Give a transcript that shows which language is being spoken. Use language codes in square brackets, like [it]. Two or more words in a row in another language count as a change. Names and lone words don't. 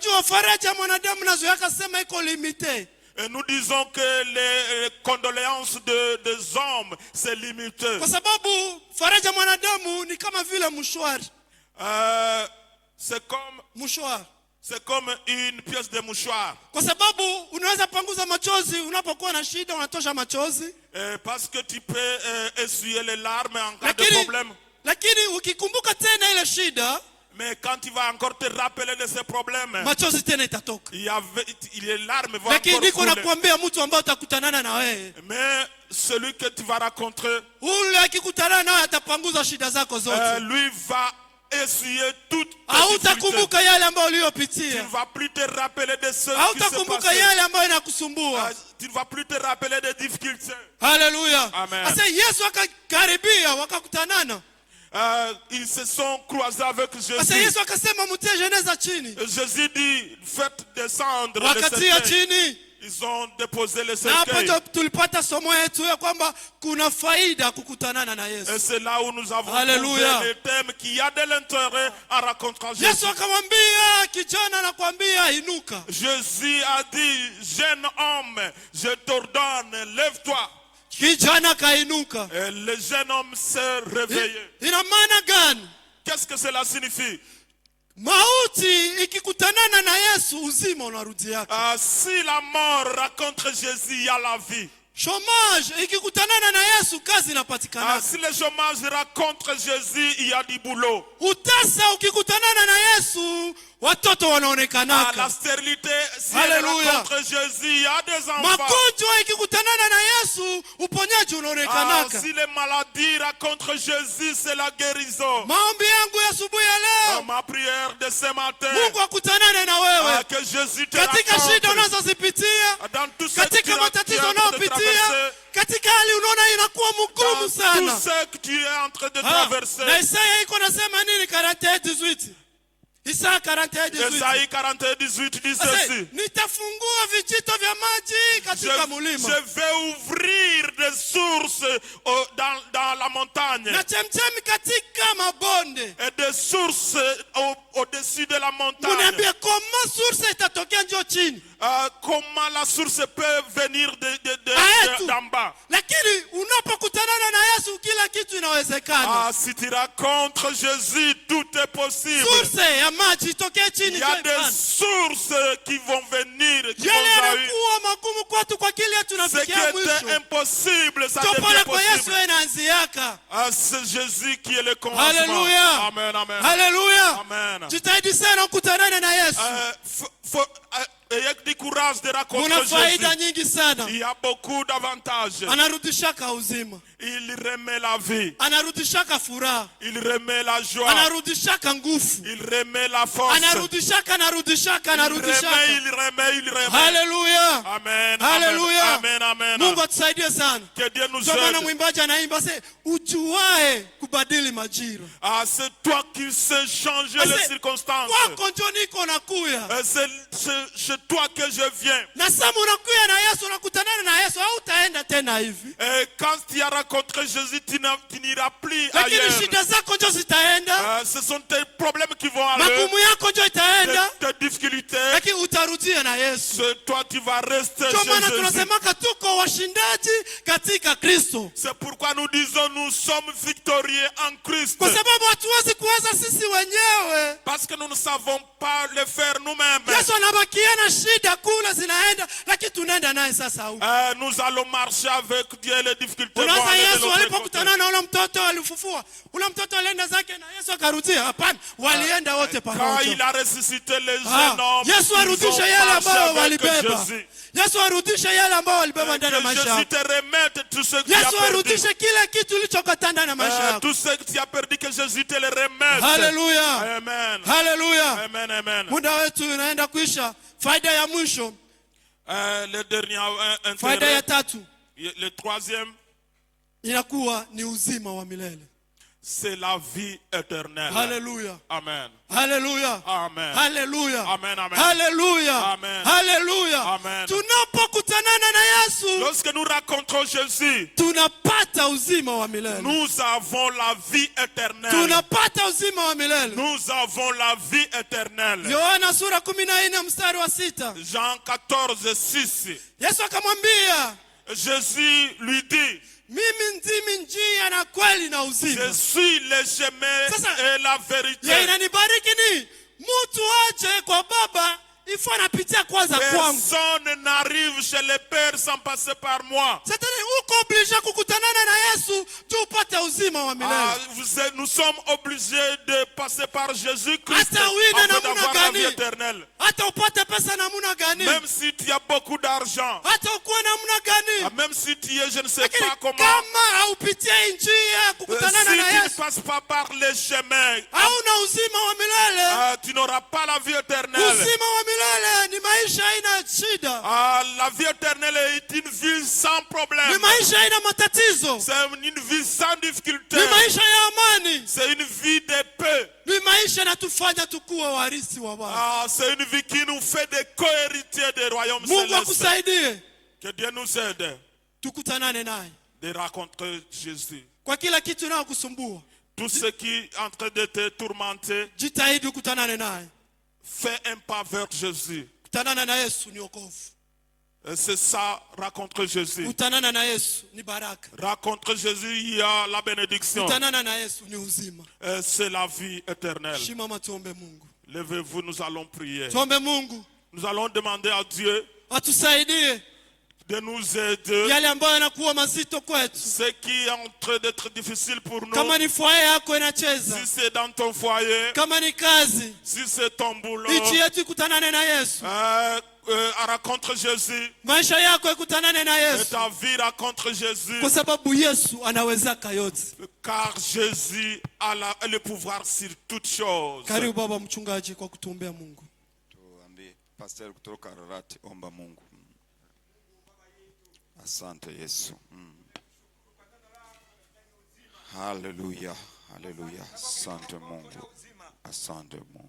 [fr] Et nous disons que les condoléances des hommes c'est limité. C'est comme une pièce de mouchoir. [sw] machozi unapokuwa na shida, unatosha machozi. [fr] Parce que tu peux essuyer les larmes en cas de problème. [sw] Lakini ukikumbuka tena ile shida, [fr] mais quand tu vas encore te rappeler de ces problèmes, [sw] machozi tena itatoka. [fr] Les larmes vont [sw] lakini [fr] encore [sw] niko nakwambia mtu ambaye utakutanana na wewe, [fr] mais celui que tu vas rencontrer, [sw] ule akikutanana nawe atapanguza shida zako zote. [fr] Lui va essuyer toutes tes difficultés. [sw] Hautakumbuka yale ambayo [fr] Tu [sw] uliyopitia. [fr] ne vas plus te rappeler de ce qui s'est [sw] Hautakumbuka yale ambayo inakusumbua. [fr] Tu ne vas plus te rappeler des difficultés. Hallelujah. Amen. [sw] Asa Yesu akakaribia wakakutanana. [fr] Ils se sont croisés avec Jésus. [sw] Asa Yesu akasema mtie jeneza chini. [fr] Jésus dit faites descendre le [sw] Wakatia [fr] cercueil. [sw] chini. [fr] Ils ont déposé le [sw] Na [fr] cercueil. [sw] hapo tulipata somo yetu ya kwamba kuna faida kukutanana na Yesu. [fr] Et c'est là où nous avons Hallelujah. trouvé le thème qui a de l'intérêt en rencontrant Jésus. [sw] Yesu akamwambia kijana, anakuambia inuka. [fr] Jésus a dit, jeune homme, je t'ordonne, lève-toi. [sw] Kijana kainuka. [fr] Et le jeune homme s'est réveillé. [sw] Ina maana gani? [fr] Qu'est-ce que cela signifie? [sw] Mauti ikikutanana na Yesu, uzima unarudi yake. [fr] Si la mort rencontre Jésus, il y a la vie. [sw] Chômage ikikutanana na Yesu, kazi inapatikana. [fr] Si le chômage rencontre Jésus, il y a du boulot. [sw] Utasa ukikutanana na Yesu, watoto wanaonekana. [fr] La stérilité, si elle rencontre Jésus, il y a des enfants. [sw] Magonjwa ikikutanana na Yesu, uponyaji unaonekana. [fr] Si les maladies rencontrent Jésus, c'est la guérison. [sw] Maombi yangu ya asubuhi ya leo, [fr] Ma prière de ce matin, [sw] Mungu akutanane na wewe [fr] que Jésus te [sw] katika shida [fr] rencontre [sw] unazozipitia, [fr] dans tout ce que tu [sw] katika matatizo unayopitia, katika hali unaona inakuwa mgumu sana. [fr] tout ce que tu es en train de traverser. [sw] Na Isaya iko nasema nini? 41:18. Isaya 41:18. [fr] Isaïe 41:18 dit ceci. [sw] Nitafungua vijito vya maji katika mulima. [fr] Je vais ouvrir des sources dans la montagne. [sw] Na chemchemi katika mabonde. [fr] Et des sources au-dessus de la montagne. [sw] Uniambie kama source itatokea njoo chini. [fr] Comment la source peut venir d'en bas. [sw] Lakini unapokutanana na Yesu kila kitu inawezekana. [fr] Si tu rencontres Jésus, tout est possible. [sw] Source ya maji itokee chini. [fr] Il y a des sources qui vont venir, qui [sw] yale [fr] vont [sw] yanakuwa magumu kwetu kwa kile tunafikia mwisho. [fr] Ce qui était impossible, ça devient possible. [sw] Yesu inaanziaka. [fr] C'est Jésus qui est le commencement. Hallelujah. Amen, amen. Hallelujah. Amen. [sw] Jitahidi sana kukutanana na Yesu. [fr] Ayez du courage de rencontrer Jésus. Il y a beaucoup d'avantages. [sw] Anarudishaka uzima. [fr] Il remet la vie. [sw] Anarudishaka furaha. [fr] Il remet la joie. [sw] Anarudishaka nguvu. [fr] Il remet la force. [sw] Anarudishaka. [fr] Il remet. Hallelujah. Amen. Hallelujah. Amen, amen. [sw] Mungu atusaidie sana. [fr] Que Dieu nous aide. [sw] Maana mwimbaji anaimba ujuae kubadili majira. [fr] C'est toi qui sais changer les circonstances. [sw] Kwako ndio niko nakuya. [fr] C'est toi que je viens. [sw] Na sasa unakuya na Yesu, unakutanana na Yesu, hautaenda tena hivi. [fr] Quand tu as rencontré Jésus, tu n'iras plus ailleurs. [sw] Lakini shida zako ndio zitaenda. [fr] Ce sont tes problèmes qui vont aller. [sw] Magumu yako ndio itaenda. [fr] Tes difficultés. [sw] Lakini utarudia na Yesu. [fr] Toi tu vas rester chez Jésus. [sw] Maana tunasemaka tuko washindaji katika Kristo. [fr] C'est pourquoi nous disons nous sommes victorieux en Christ. [sw] Kwa sababu hatuwezi kuweza sisi wenyewe. [fr] Parce que nous ne savons pas le faire nous-mêmes. [sw] Yesu anabakia na shida kule zinaenda, lakini tunaenda naye sasa huko. [fr] Nous allons marcher avec Dieu, les difficultés vont aller de l'autre côté. [sw] Yesu alipokutana na ule mtoto alifufua. Ule mtoto alienda zake na Yesu akarudia. Hapana, walienda wote pamoja. [fr] Quand il a ressuscité les jeunes hommes, [sw] Yesu arudisha yale ambao walibeba. Yesu arudisha yale ambao walibeba ndani ya maisha yako. [fr] Jésus te remette tout ce que tu as perdu. [sw] Yesu arudisha kile kitu ulichokata ndani ya maisha yako. [fr] Tout ce que tu as perdu, que Jésus te le remette. Hallelujah. Amen. Hallelujah. Amen, amen. [sw] Muda wetu unaenda kuisha. Faida ya mwisho. [fr] Le dernier intérêt. [sw] Faida ya tatu. [fr] Le troisième. [sw] Inakuwa ni uzima wa milele. [fr] C'est la vie éternelle. Hallelujah. Amen. Hallelujah. Amen. Hallelujah. Amen, amen. Hallelujah. Amen. Hallelujah. Amen. [sw] Tunapokutanana na Yesu, [fr] lorsque nous rencontrons Jésus, [sw] tunapata uzima wa milele. [fr] Nous avons la vie éternelle. [sw] Tunapata uzima wa milele. [fr] Nous avons la vie éternelle. [sw] Yohana sura 14 mstari wa 6. [fr] Jean 14:6. [sw] Yesu akamwambia, [fr] Jésus lui dit, [sw] mimi ndimi njia na kweli na uzima. [fr] Je suis le chemin et la vérité. [sw] Ya inanibariki ni mtu aje kwa Baba [fr] il faut [sw] napitia kwanza kwangu. [fr] Personne n'arrive chez le Père sans passer par moi. C'est-à-dire [sw] uko obligé kukutanana na Yesu tu upate uzima wa milele. [fr] Nous sommes obligés de passer par Jésus-Christ [sw] Hata uine [fr] afin [sw] namuna [fr] d'avoir la vie [sw] gani? [fr] éternelle. [sw] Hata upate pesa namuna gani? [fr] Même si tu as beaucoup d'argent, [sw] Hata ukuwe namuna gani? [fr] même si tu es, je ne sais [sw] Lakini [fr] pas comment, [sw] kama haupitie njia kukutanana [fr] si [sw] na [fr] tu ne [sw] Yesu, [fr] passes pas par les chemins, [sw] hauna uzima wa milele. [fr] tu n'auras pas la vie éternelle. [sw] Uzima wa milele ni maisha haina shida. [fr] La vie éternelle est une vie sans [sw] Ni [fr] problème. [sw] maisha haina matatizo. [fr] C'est une vie sans difficulté. [sw] Ni maisha ya amani. [fr] C'est une vie de paix. [sw] Ni maisha natufanya tukuwe warisi wa Bwana. [fr] C'est une vie qui nous fait des co-héritiers des royaumes [sw] Mungu [fr] célestes. [sw] akusaidie. [fr] Que Dieu nous aide [sw] Tukutanane naye. [fr] de rencontrer Jésus. [sw] Kwa kila kitu na kusumbua. [fr] Tout ce qui est en train de te tourmenter, [sw] Jitahidi kutanane naye. [fr] fais un pas vers Jésus. [sw] Kutanana na Yesu ni wokovu. [fr] C'est ça, rencontrer Jésus. [sw] Kutanana na Yesu ni baraka. [fr] Rencontrer Jésus, il y a la bénédiction. [sw] Kutanana na Yesu ni uzima. [fr] C'est la vie éternelle. [sw] Shimama tuombe Mungu. [fr] Levez-vous, nous allons prier. [sw] Tuombe Mungu. [fr] Nous allons demander à Dieu [sw] Atusaidie [fr] de nous aider. [sw] yale ambayo yanakuwa mazito kwetu. [fr] Ce qui est en train d'être difficile pour nous. [sw] Kama ni foyer yako inacheza. [fr] Si c'est dans ton foyer, [sw] Kama ni kazi. [fr] si c'est ton boulot, [sw] Nchi yetu ikutanane na Yesu. [fr] rencontre Jésus. [sw] Maisha yako ikutanane na [fr] Et [sw] Yesu. [fr] ta vie rencontre Jésus. [sw] Kwa sababu Yesu anawezaka yote. [fr] Car Jésus a le pouvoir sur toutes choses. [sw] Karibu baba mchungaji kwa kutuombea Mungu. Tuambie pastor kutoka Ararati, omba Mungu. Asante Yesu. Haleluya, haleluya. Asante Mungu. Asante Mungu.